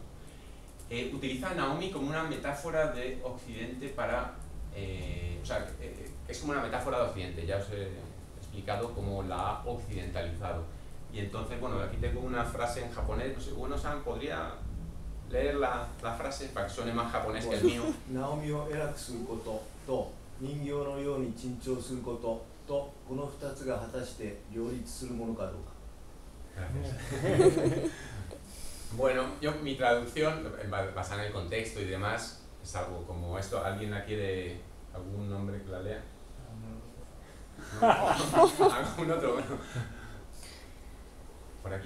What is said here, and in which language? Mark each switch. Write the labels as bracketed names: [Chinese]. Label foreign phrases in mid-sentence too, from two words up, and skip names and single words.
[Spanish] Utiliza a Naomi como una metáfora de Occidente es como una metáfora de Occidente, ya os he explicado cómo la ha occidentalizado. Y entonces, bueno, aquí tengo una frase en japonés, no sé, Ueno-san, ¿podría leer la frase para que suene más japonés que el mío? [Japanese] Naomiを偉くすることと人形のように珍重することとこの2つが果たして両立するものかどうか。 [Spanish] Gracias. Bueno, mi traducción, basada en el contexto y demás, es algo como esto. ¿Alguien la quiere, algún nombre que la lea? ¿No? ¿Algún otro? Bueno. ¿Por aquí?